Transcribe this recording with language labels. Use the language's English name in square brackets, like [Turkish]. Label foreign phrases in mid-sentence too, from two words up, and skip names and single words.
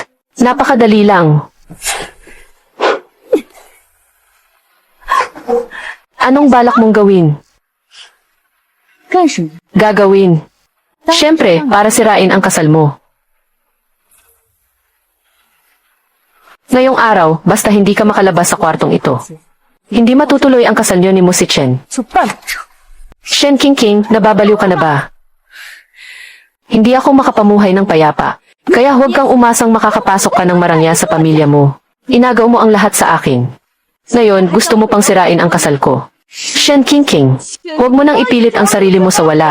[Filipino] Napakadali lang. Anong balak mong gawin? [Chinese] 干什么？ [Filipino] Gagawin. Siyempre, para sirain ang kasal mo. Ngayong araw, basta hindi ka makalabas sa kwartong ito. Hindi matutuloy ang kasal niyo ni Mo si Chen. [Chinese] 就办不成。 [Filipino] Shen Qingqing, nababaliw ka na ba? Hindi ako makapamuhay ng payapa. Kaya huwag kang umasang makakapasok ka ng marangya sa pamilya mo. Inagaw mo ang lahat sa akin. Ngayon, gusto mo pang sirain ang kasal ko. Shen Qingqing, huwag mo nang ipilit ang sarili mo sa wala.